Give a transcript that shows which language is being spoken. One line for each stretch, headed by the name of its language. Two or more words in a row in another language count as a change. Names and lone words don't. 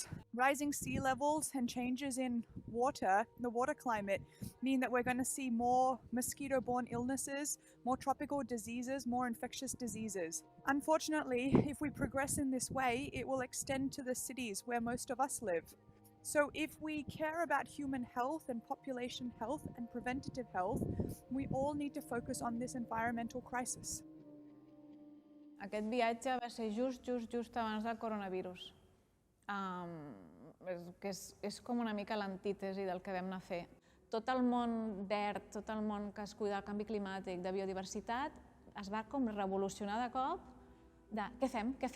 English: Rising sea levels and changes in the water climate, mean that we're going to see more mosquito-borne illnesses, more tropical diseases, more infectious diseases. Unfortunately, if we progress in this way, it will extend to the cities where most of us live. So if we care about human health and population health and preventative health, we all need to focus on this environmental crisis.
Catalan: Aquest viatge va ser just abans del coronavirus. És com una mica l'antítesi del que vam anar a fer. Tot el món verd, tot el món que es cuida del canvi climàtic, de biodiversitat, es va com revolucionar de cop de què fem?